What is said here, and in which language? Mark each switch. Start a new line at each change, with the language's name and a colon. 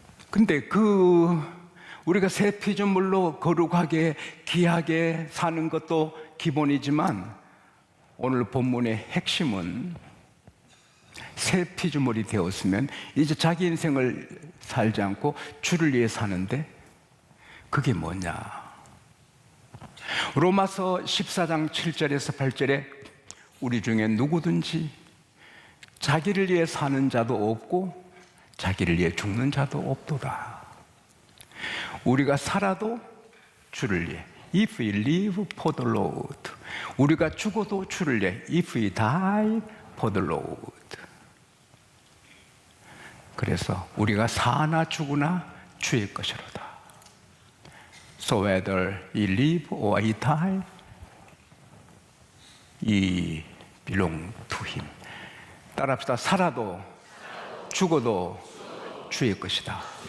Korean: 근데 우리가 새 피조물로 거룩하게 귀하게 사는 것도 기본이지만 오늘 본문의 핵심은 새 피조물이 되었으면 이제 자기 인생을 살지 않고 주를 위해 사는데 그게 뭐냐? 로마서 14장 7절에서 8절에 우리 중에 누구든지 자기를 위해 사는 자도 없고 자기를 위해 죽는 자도 없도다. 우리가 살아도 주를 위해
English: If we live for the Lord,
Korean: 우리가 죽어도 주를 위해
English: If we die for the Lord.
Korean: 그래서 우리가 사나 죽으나 주의 것이로다.
English: So whether we live or we die, we belong to Him.
Korean: 따라합시다. 살아도 죽어도 주의 것이다.